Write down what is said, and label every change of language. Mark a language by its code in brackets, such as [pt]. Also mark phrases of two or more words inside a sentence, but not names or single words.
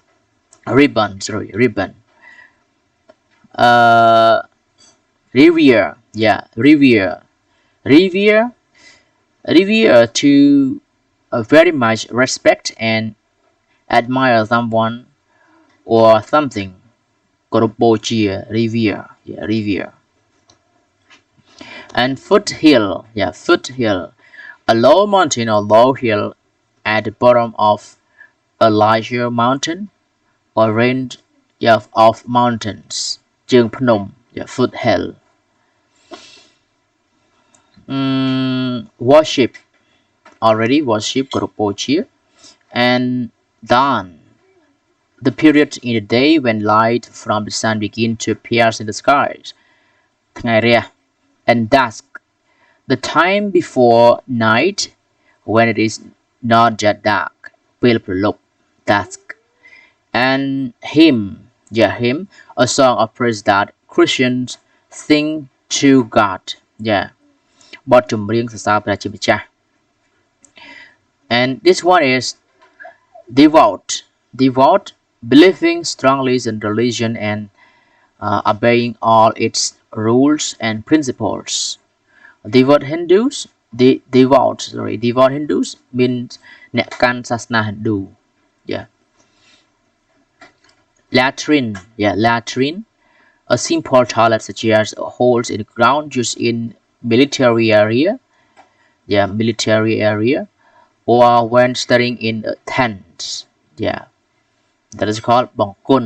[en] Revere, yeah, revere to very much respect and admire someone or something. [km] គោរពបូជា [en] revere, yeah, revere. And foothill, a low mountain or low hill at the bottom of a larger mountain or range, yeah, of mountains. [km] ជើងភ្នំ [en] yeah, foothill. Worship, already worship [km] គោរពបូជា [en] and dawn, the period in the day when light from the sun begins to appear in the skies. [km] ថ្ងៃរះ [en] and dusk, the time before night when it is not yet dark. [km] ពេលព្រលប់ dusk. [en] And hymn, a song of praise that Christians sing to God, yeah. [km] បទចម្រៀងសរសើរព្រះជាម្ចាស់ [en] and this one is devout, believing strongly in religion and obeying all its rules and principles. Devout Hindus means [km] អ្នកកាន់សាសនា [en] Hindu, yeah. Latrine, a simple toilet such as holes in the ground used in military area, or when studying in a tent, yeah, that is called bongkun.